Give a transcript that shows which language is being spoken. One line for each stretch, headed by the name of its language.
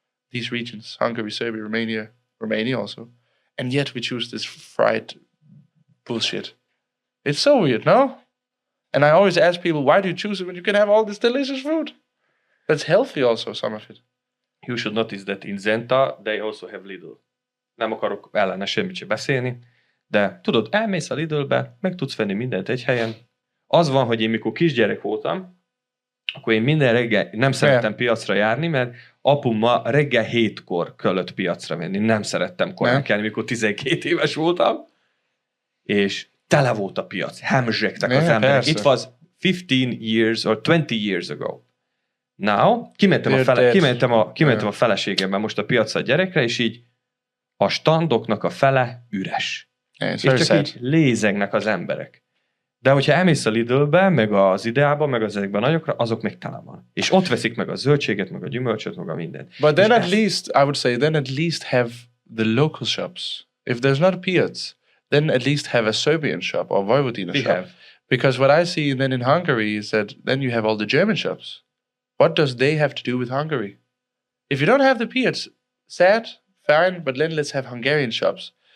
English: These regions, Hungary, Serbia, Romania also. And yet we choose this fried bullshit. It's so weird, no? And I always ask people, why do you choose it when you can have all this delicious food? That's healthy also, some of it. You should notice that in Zenta, they also have Lidl.
Hungarian: Nem akarok ellene semmit sem beszélni, de tudod, elmész a Lidlbe, meg tudsz venni mindent egy helyen. Az van, hogy én mikor kisgyerek voltam, akkor én minden reggel nem szerettem piacra járni, mert apum ma reggel 7-kor kellett piacra menni. Nem szerettem korán kelni, mikor 12 éves voltam. És tele volt a piac. Hemzsegtek az emberek.
English: Persze. It was 15 years or 20 years ago.
Hungarian: Now, kimentem a feleségemmel most a piacra a gyerekre, és így a standoknak a fele üres. És csak így lézegnek az emberek. De hogyha elmész a Lidlbe, meg az Ideába, meg ezekben a nagyokra, azok még tele van. És ott veszik meg a zöldséget, meg a gyümölcsöt, meg a mindent.
English: But then at least, I would say, then at least have the local shops. If there's not a piac, then at least have a Serbian shop or Vojvodina shop. Because what I see then in Hungary is that then you have all the German shops. What does they have to do with Hungary? If you don't have the piac, sad, fine, but then let's have Hungarian shops.